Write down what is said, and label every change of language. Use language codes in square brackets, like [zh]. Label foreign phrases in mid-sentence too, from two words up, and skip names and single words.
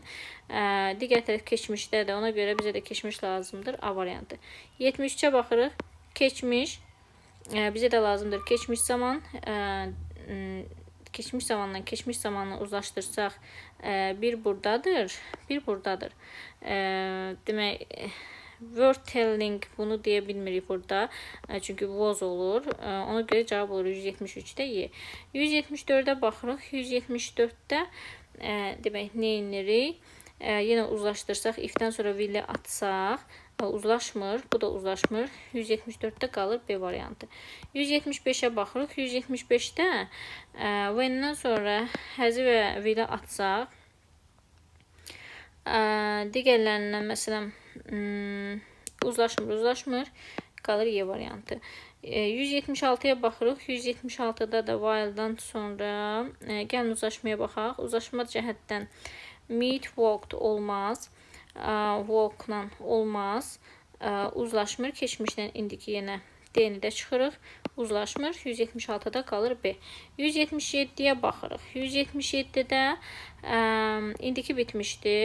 [az] Digər tərəf keçmişdədir. Ona görə bizə də keçmiş lazımdır. A variantı. 73-ə baxırıq. Keçmiş bizə də lazımdır. Keçmiş zaman keçmiş zamanla keçmiş zamanla uzlaşdırsaq bir buradadır, bir buradadır. Demək, [en] word telling [az] bunu deyə bilmirik burada. Çünki was olur. Ona görə cavab olur 173-də Y. 174-də baxırıq. 174-də demək, nə edirik? Yenə uzlaşdırsaq, if-dən sonra will-i atsaq, uzlaşmır. Bu da uzlaşmır. 174-də qalır B variantı. 175-ə baxırıq. 175-də when-dən sonra həzi və will-i atsaq, digərlərindən məsələn uzlaşmır. Qalır Y variantı. 176-ya baxırıq. 176-da da while-dan sonra gəlin uzlaşmaya baxaq. Uzlaşma cəhətdən meet, walked olmaz. Walk-la olmaz. Uzlaşmır. Keçmişdən indiki yenə D-ni də çıxırıq. Uzlaşmır. 176-da qalır B. 177-yə baxırıq. 177-də indiki bitmişdi.